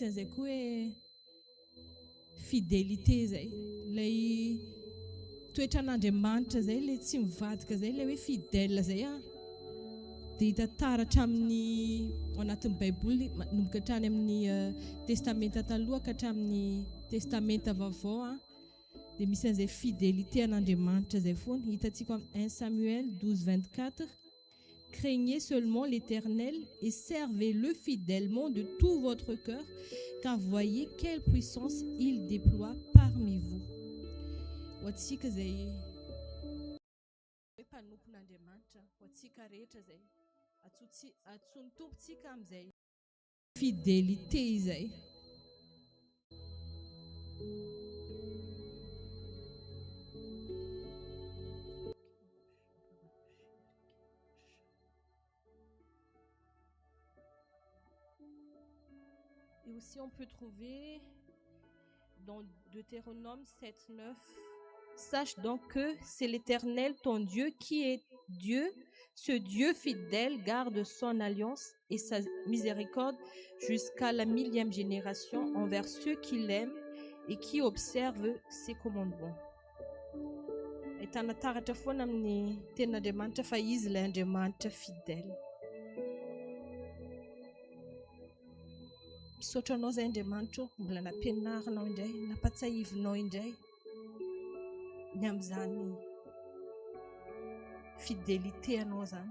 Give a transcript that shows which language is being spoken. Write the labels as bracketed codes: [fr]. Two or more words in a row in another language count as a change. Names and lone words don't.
[mg] an'izay koa hoe fidélité zay, ilay toetran'Andriamanitra zay, ilay tsy mivadika zay, ilay hoe fidèle zay dia hita taratra amin'ny ao anatin'ny Baiboly manomboka hatrany amin'ny testamenta taloha ka hatramin'ny testamenta vaovao dia misy an'izay fidélité an'Andriamanitra zay foana. Hitantsika amin'ny [fr] 1 Samuel 12, 24, craignez seulement l'Éternel et servez-le fidèlement de tout votre cœur, car voyez quelle puissance il déploie parmi vous. [mg] Watsika zay mpanompon'Andriamanitra, watsika rehetra zay atsony tompontsika amin'izay fidélité zay. [fr] Et aussi on peut trouver dans Deutéronome 7, 9, sache donc que c'est l'Éternel ton Dieu qui est Dieu. Ce Dieu fidèle garde son alliance et sa miséricorde jusqu'à la 1000e génération envers ceux qui l'aiment et qui observent ses commandements. [mg] Ahitana taratra foana amin'ny tenin'Andriamanitra fa izy ilay Andriamanitra fidèle. Misaotra anao zay Andriamanitra, mbola nampianarinao indray, nampatsahivinao indray ny amin'izany fidélité anao zany.